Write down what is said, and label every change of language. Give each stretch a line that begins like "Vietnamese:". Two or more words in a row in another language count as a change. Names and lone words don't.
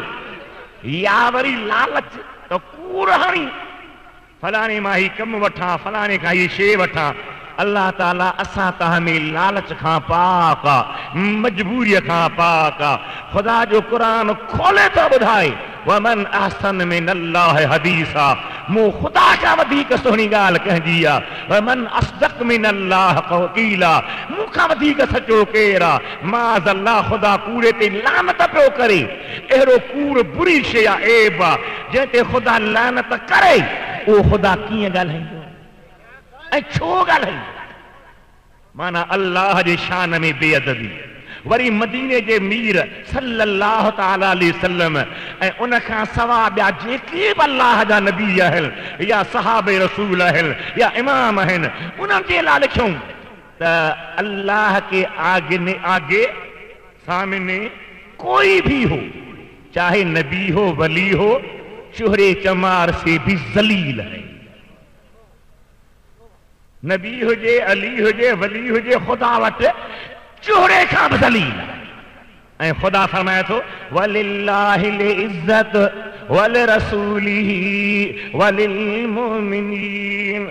Sindhi: या वरी लालच तो कूड़ हणी फलाने मां ही कम वठां, फलाने खां ही शे वठां। अल्लाह ताला असां तव्हां में लालच खां पाक आहे, मजबूरीअ खां पाक आहे। ख़ुदा जो क़ुरान खोले थो ॿुधाए
Arabic: ومن أحسن من الله حديثا,
Sindhi: मूं ख़ुदा खां वधीक सुहिणी ॻाल्हि कंहिंजी आहे।
Arabic: ومن أصدق من الله قيلا,
Sindhi: मूं तोखां वधीक सचो केरु आहे?
Arabic: معاذ الله,
Sindhi: ख़ुदा कूड़े ते लानत पियो करे। अहिड़ो कूड़ बुरी शइ आहे, ऐब आहे, जंहिं ते ख़ुदा लानत करे उहो ख़ुदा कीअं ॻाल्हाईंदो ऐं छो ॻाल्हाईंदो? माना अल्लाह जे शान में बेअदबी। वरी मदीने जे मीर
Arabic: صلى الله تعالى عليه وسلم
Sindhi: ऐं उन खां सवा ॿिया जेके बि अल्लाह जा नबी आहिनि या सहाबे रसूल आहिनि या इमाम आहिनि, उन्हनि जे लाइ लिखियूं त
Urdu: اللہ کے آگے سامنے کوئی بھی ہو، چاہے نبی ہو ولی ہو، چوہڑے چمار سے بھی ذلیل ہے.
Sindhi: नबी हुजे, अली हुजे, वली हुजे, ख़ुदा वटि चोहरे खां बि ज़लील आहे। ऐं ख़ुदा फरमाए थो
Arabic: ولله العزة ولرسوله وللمؤمنين.